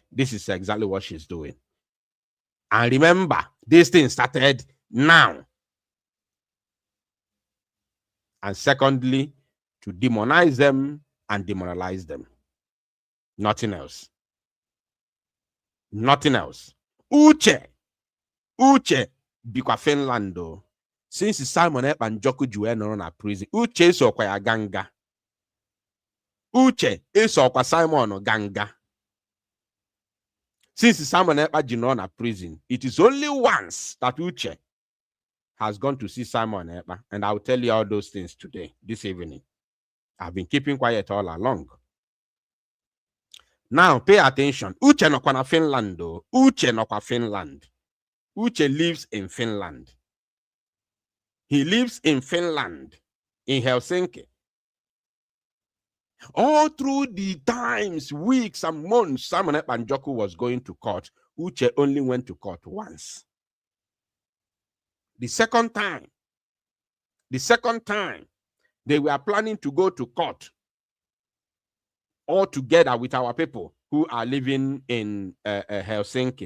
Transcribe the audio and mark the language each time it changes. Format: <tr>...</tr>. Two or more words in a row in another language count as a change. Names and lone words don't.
<en>This is exactly what she's doing. And remember, this thing started now. And secondly, to demonize them and demoralize them. Nothing else. Nothing else.</en> <ig>Uche bikwa Finland though. Since Simon Ekpa Njoku juwe nọrọ na prison, Uche sokwa ya ganga. Uche sokwa Simon ganga.</ig> <en>Since Simon Ekpa</en> <ig>ji nọrọ na</ig> <en>prison, it is only once that Uche has gone to see Simon Ekpa, and I will tell you all those things today, this evening. I've been keeping quiet all along. Now, pay attention.</en> <ig>Uche nọkwa na Finland though. Uche nọkwa Finland.</ig> <en>Uche lives in Finland. He lives in Finland, in Helsinki. All through the times, weeks and months, Simon Ekpa Njoku was going to court. Uche only went to court once. The second time, they were planning to go to court all together with our people who are living in Helsinki.</en>